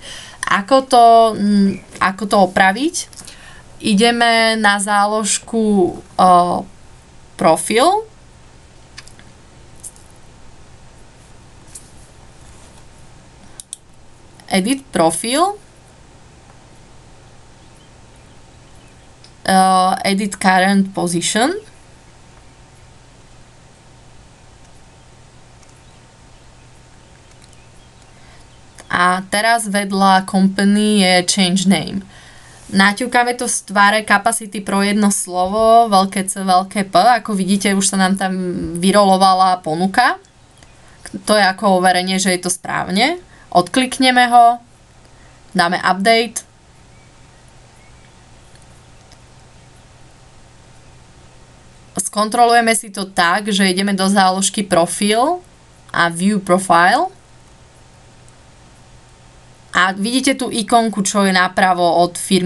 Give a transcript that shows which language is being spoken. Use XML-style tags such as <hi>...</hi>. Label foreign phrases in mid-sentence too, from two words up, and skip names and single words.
<sk>Ako to opraviť? Ideme na záložku profil. Edit profil,</sk> <en>edit current position</en> <sk>a teraz vedľa company je</sk> <en>change name.</en> <sk>Naťukáme to v tvare Capacity Pro jedno slovo, veľké C, veľké P, ako vidíte, už sa nám tam vyrolovala ponuka. To je ako overenie, že je to správne. Odklikneme ho, dáme update, skontrolujeme si to tak, že ideme do záložky profil a</sk> <en>view profile</en> <sk>a vidíte tú ikonku, čo je napravo od firmy.</sk>